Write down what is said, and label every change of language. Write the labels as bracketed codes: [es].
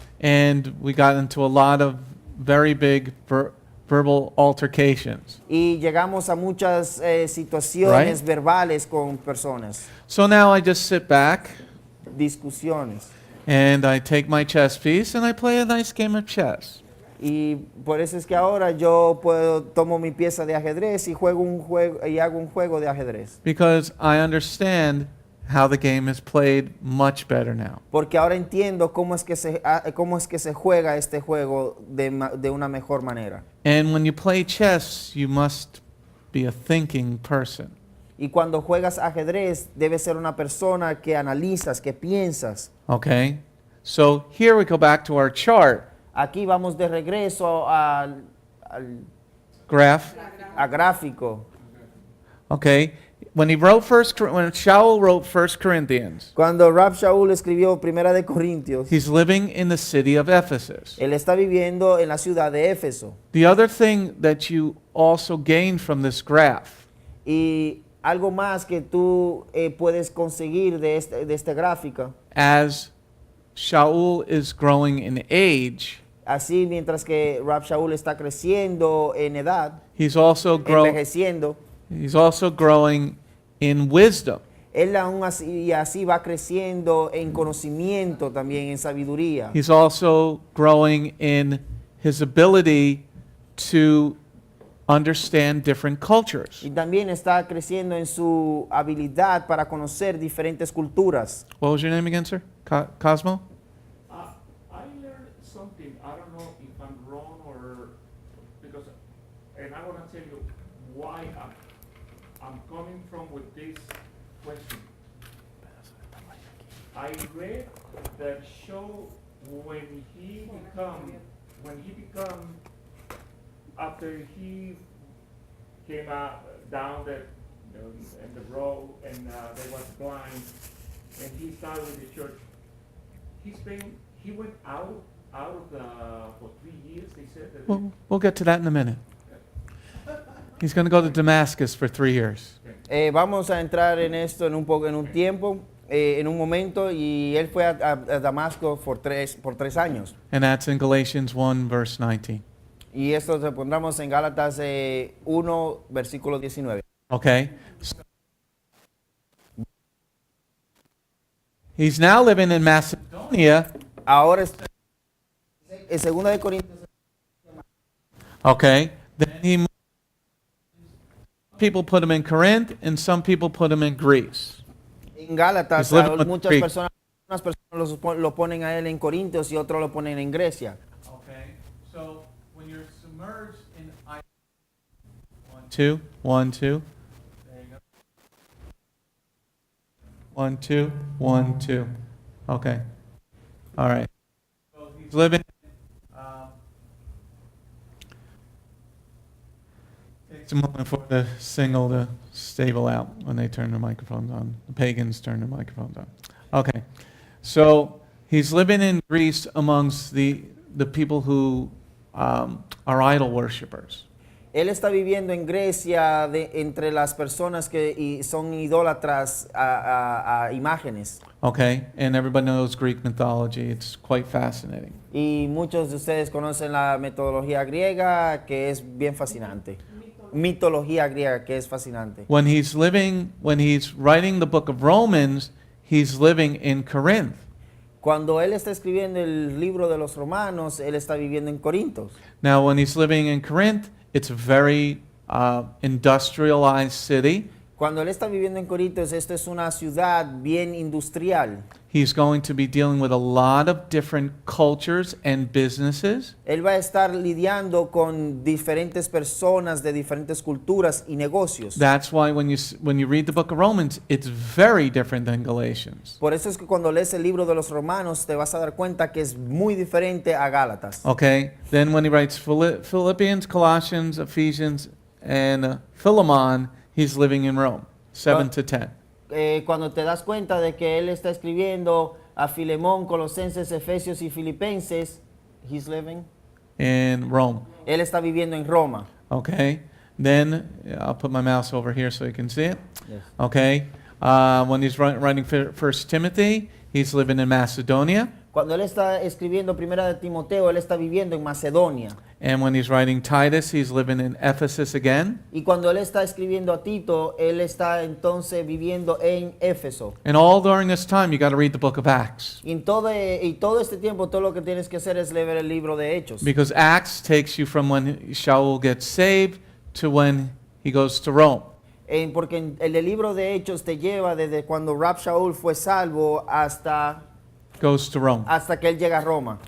[en] And we got into a lot of very big verbal altercations. [es] Y llegamos a muchas situaciones verbales con personas, [en] So now I just sit back [es] discusiones. [en] and I take my chess piece and I play a nice game of chess. [es] Y por eso es que ahora yo tomo mi pieza de ajedrez y hago un juego de ajedrez. [en] Because I understand how the game is played much better now. [es] Porque ahora entiendo cómo es que se juega este juego de una mejor manera. [en] And when you play chess, you must be a thinking person. [es] Y cuando juegas ajedrez, debes ser una persona que analizas, que piensas. [en] Okay? So here we go back to our chart [es] Aquí vamos de regreso al [en] graph. [es] a gráfico. [en] Okay? When Sha'ul wrote 1 Corinthians, [es] Cuando Sha'ul escribió Primera de Corintios, [en] he's living in the city of Ephesus. [es] él está viviendo en la ciudad de Éfeso. [en] The other thing that you also gain from this graph [es] Y algo más que tú puedes conseguir de esta gráfica, [en] as Sha'ul is growing in age, [es] así mientras que Sha'ul está creciendo en edad, [en] he's also [es] envejeciendo, [en] growing in wisdom. [es] él aún así va creciendo en conocimiento también, en sabiduría. [en] He's also growing in his ability to understand different cultures. [es] Y también está creciendo en su habilidad para conocer diferentes culturas. [en] What was your name again, sir? Cosmo? I learned something. I don't know if I'm wrong or because, and I want to tell you why I'm coming from with this question. I read that show when he become after he came out down in the road and they was blind and he started with the church. He went out of the for 3 years. They said that. We'll get to that in a minute. He's going to go to Damascus for 3 years. [es] Vamos a entrar en esto en un tiempo, en un momento, y él fue a Damasco por tres años. [en] And that's in Galatians 1, verse 19. [es] Y esto lo pondremos en Gálatas 1, versículo 19. [en] Okay? He's now living in Macedonia. [es] Ahora está en 2 de Corintios. [en] Okay? Then people put him in Corinth and some people put him in Greece. [es] En Gálatas, [en] He's living with [es] muchas [en] Greek. [es] personas lo ponen a él en Corintios y otros lo ponen en Grecia. [en] Okay? So when you're submerged in 1, 2, 1, 2. There you go. 1, 2, 1, 2. Okay. All right. So he's living. Takes a moment for the signal to stable out when they turn their microphones on. The pagans turn their microphones on. Okay. So he's living in Greece amongst the people who are idol worshippers. [es] Él está viviendo en Grecia entre las personas que son idólatras a imágenes. [en] Okay, and everybody knows Greek mythology. It's quite fascinating. [es] Y muchos de ustedes conocen la metodología griega, que es bien fascinante. Mitología griega, que es fascinante. [en] When he's writing the book of Romans, he's living in Corinth. [es] Cuando él está escribiendo el libro de los Romanos, él está viviendo en Corintos. [en] Now, when he's living in Corinth, it's a very industrialized city. [es] Cuando él está viviendo en Corintos, esto es una ciudad bien industrial. [en] He's going to be dealing with a lot of different cultures and businesses. [es] Él va a estar lidiando con diferentes personas de diferentes culturas y negocios. [en] That's why when you read the book of Romans, it's very different than Galatians. [es] Por eso es que cuando lees el libro de los Romanos te vas a dar cuenta que es muy diferente a Gálatas. [en] Okay, then when he writes Philippians, Colossians, Ephesians, and Philemon, he's living in Rome, 7 to 10. [es] Cuando te das cuenta de que él está escribiendo a Filemón, Colosenses, Efesios y Filipenses, [en] he's living in Rome. [es] Él está viviendo en Roma. [en] Okay, then I'll put my mouse over here so you can see it. Yes. Okay, when he's writing 1 Timothy, he's living in Macedonia. [es] Cuando él está escribiendo Primera de Timoteo, él está viviendo en Macedonia. [en] And when he's writing Titus, he's living in Ephesus again. [es] Y cuando él está escribiendo a Tito, él está entonces viviendo en Éfeso. [en] And all during this time, you got to read the book of Acts. [es] Y todo este tiempo, todo lo que tienes que hacer es leer el libro de Hechos. [en] Because Acts takes you from when Sha'ul gets saved to when he goes to Rome. [es] Porque el libro de Hechos te lleva desde cuando Rab Sha'ul fue salvo [en] goes to Rome. [es] hasta que él llega a Roma.